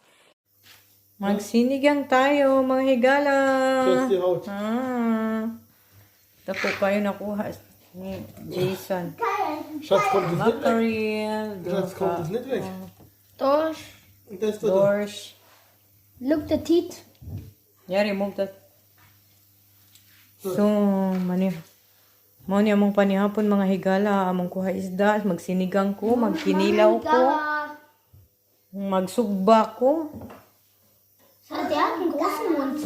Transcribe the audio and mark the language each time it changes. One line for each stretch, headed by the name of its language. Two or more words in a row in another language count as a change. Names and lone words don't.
Cebuano: Magsinigang tayo mga higala.
German: Test die Haut.
Cebuano: Tapo kayo nakuha ni Jason.
German: Schatz, kommt das nicht weg?
Cebuano: Makril,
German: Schatz, kommt das nicht weg? Dorsch. Und das da. dorsch.
English: Look the teeth. Yeah, remove that. So, mani.
Cebuano: Mao ni among panihapon mga higala, among kuha isda, magsinigang ko, magkinilaw ko, magsugba ko.
German: Der hat einen großen Mund.